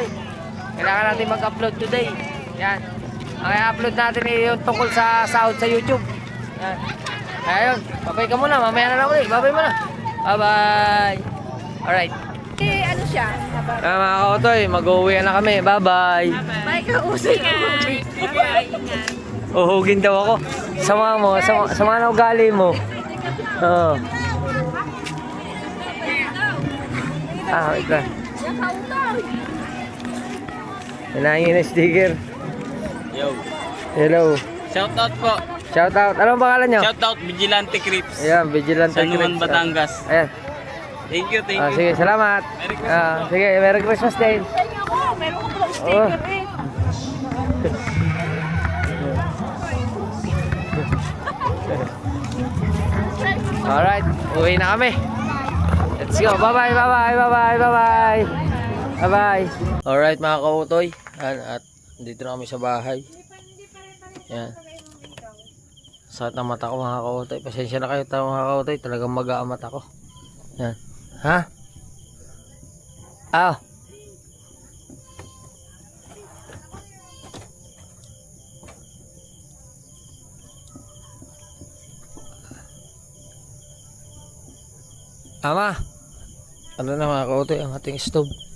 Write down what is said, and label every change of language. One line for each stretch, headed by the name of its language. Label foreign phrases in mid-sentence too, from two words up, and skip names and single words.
Filipino: Kailangan natin mag-upload today. Yan. Ang i-upload natin yung tungkol sa sahod sa YouTube. Yan. Ayun, babay ka muna, mamaya na lang ulit. Babay muna.
English: Bye-bye. Alright.
Filipino: Ano siya? Mga kautoy, mag-uwi na kami.
English: Bye-bye.
Filipino: Bye ka, usay ka. Bye-bye, ingat. Uhugin daw ako. Sama mo, sama na ugali mo. Oo. Wait lang. Hinangin na sticker.
English: Yo. Hello. Shoutout po. Shoutout. Anong pangalan nyo? Shoutout Vigilante Crips.
Filipino: Ayan, Vigilante San Juan, Crips. Batangas. Ayan.
English: Thank you.
Filipino: Sige, salamat.
English: Merry Christmas.
Filipino: Sige,
English: Merry Christmas
Filipino: din. Meron ko palang sticker eh. Alright, uwi na kami.
English: Let's go. Bye-bye, bye-bye, bye-bye, bye-bye. Bye-bye.
Filipino: Alright mga kautoy. At dito na kami sa bahay. Yan. Sakit ng mata ko mga kautoy. Pasensya na kayo mga kautoy. Talagang mag-aamat ako. Yan. Ha? Ama, ano na mga kautoy ang ating stove?